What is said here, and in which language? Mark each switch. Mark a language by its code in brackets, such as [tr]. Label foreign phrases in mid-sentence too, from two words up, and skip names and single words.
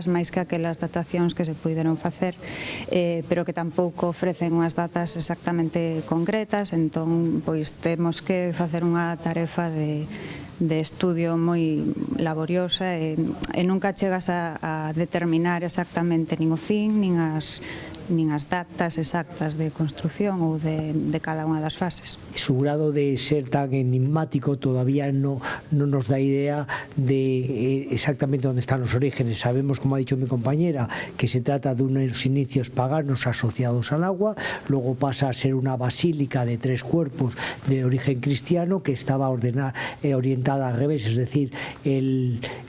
[gl] máis que aquelas datacións que se puideron facer, pero que tampouco ofrecen unhas datas exactamente concretas, entón pois temos que facer unha tarefa de estudio moi laboriosa e nunca chegas a determinar exactamente nin o fin, nin as datas exactas de construción ou de cada unha das fases. [es] Su grado de ser tan enigmático todavía no nos da idea de exactamente dónde están los orígenes. Sabemos, como ha dicho mi compañera, que se trata de unos inicios paganos asociados al agua, luego pasa a ser una basílica de 3 cuerpos de origen cristiano que estaba orientada al revés, es decir, el